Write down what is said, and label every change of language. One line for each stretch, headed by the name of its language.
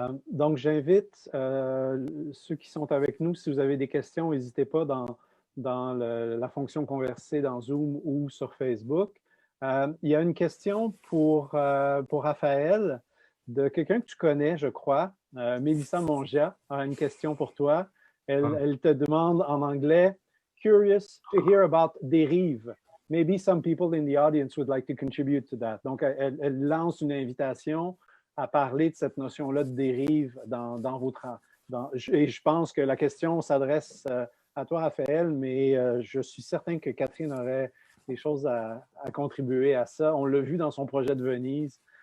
French: Donc, j'invite ceux qui sont avec nous, si vous avez des questions, n'hésitez pas dans la fonction converser dans Zoom ou sur Facebook. Il y a une question pour Raphaël de quelqu'un que tu connais, je crois. Mélissa Mongia a une question pour toi. Elle te demande en anglais,
English: curious to hear about
French: dérive.
English: Maybe some people in the audience would like to contribute to that.
French: Donc, elle lance une invitation à parler de cette notion-là de dérive dans votre... et je pense que la question s'adresse à toi, Raphaël, mais je suis certain que Catherine aurait des choses à contribuer à ça. On l'a vu dans son projet de Venise.